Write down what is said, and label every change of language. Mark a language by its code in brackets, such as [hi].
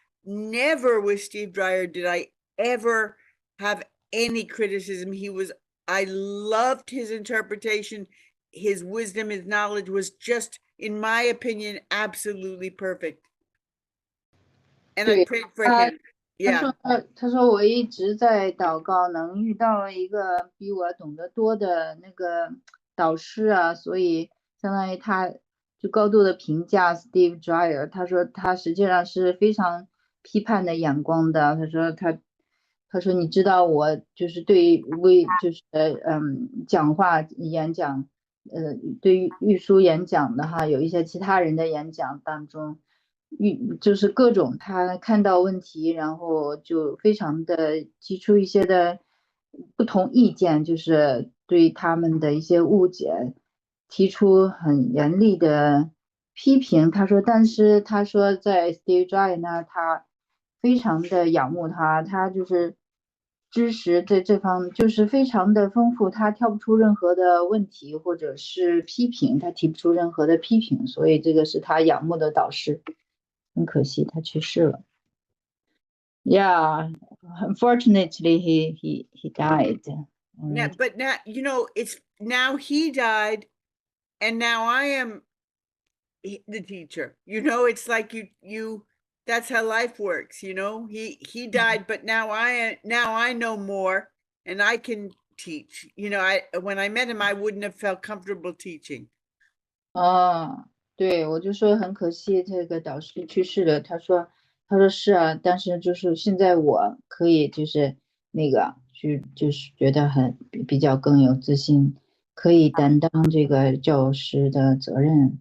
[en] Never with Steve Dreyer did I ever have any criticism. I loved his interpretation. His wisdom, his knowledge was just, in my opinion, absolutely perfect. And I prayed for him. Yeah. [zh] 他说我一直在祷告，能遇到一个比我懂得多的那个导师啊，所以相当于他就高度的评价 Steve Dreyer。他说他实际上是非常批判的眼光的。他说你知道我就是对就是讲话演讲对于玉书演讲的哈，有一些其他人的演讲当中。就是各种他看到问题，然后就非常的提出一些的不同意见，就是对他们的一些误解提出很严厉的批评。但是他说在 Steve Jobs 呢，他非常的仰慕他，他就是知识在这方就是非常的丰富，他挑不出任何的问题或者是批评，他提不出任何的批评，所以这个是他仰慕的导师。很可惜，他去世了。 [en] Yeah, unfortunately, he died. Yeah, but now it's now he died, and now I am the teacher. It's like you. That's how life works. He died, but now I know more, and I can teach. When I met him, I wouldn't have felt comfortable teaching. [zh] 对，我就说很可惜，这个导师去世了。他说是啊，但是就是现在我可以就是就是觉得比较更有自信，可以担当这个教师的责任。